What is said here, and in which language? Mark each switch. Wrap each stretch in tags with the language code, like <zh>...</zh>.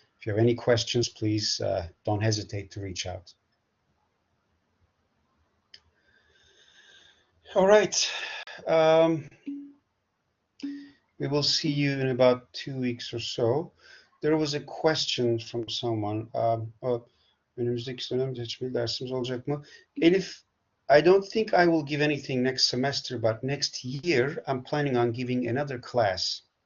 <en>If you have any questions, please don't hesitate to reach out. All right. We will see you in about 2 weeks or so. There was a question from someone.</en> <tr>Önümüzdeki dönem seçmeli dersimiz olacak mı?</tr> <en>Elif, I don't think I will give anything next semester, but next year I'm planning on giving another class.</en>